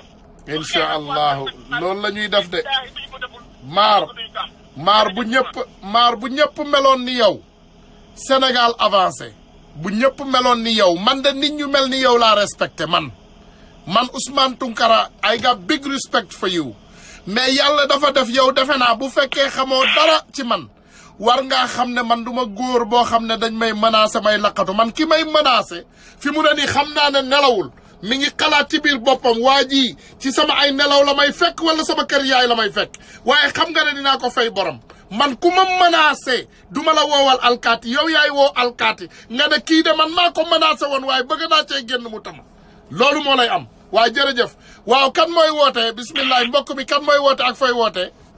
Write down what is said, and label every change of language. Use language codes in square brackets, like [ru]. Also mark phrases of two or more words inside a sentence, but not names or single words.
[wo] incha allahu loolu la ñuy def de. maar bu ñëpp meloon ni yow Sénégal avancé bu ñëpp meloon ni yow man de nit ñu mel ni yow laa respecté man Ousmane Tounkara [en] I got big respect for you [wo] mais yàlla dafa def yow defe naa bu fekkee xamoo dara ci man war ngaa xam ne man duma góor boo xam ne dañ may menacé may laqatu man ki may menacé fi mu ne nii xam naa ne nelawul mi ngi xalaat ci biir boppam waa ji ci sama ay nelaw la may fekk wala sama kër yaay la may fekk waaye xam nga ne dinaa ko fay borom man ku ma menacé du ma la woowal alkaati yow yaay woo alkaati nga ne kii de man maa ko menacé woon waaye bëgg naa cee génn mu tama loolu moo lay am waaye jërëjëf waaw kan mooy woote bismillah mbokk mi kan mooy woote ak fay woote.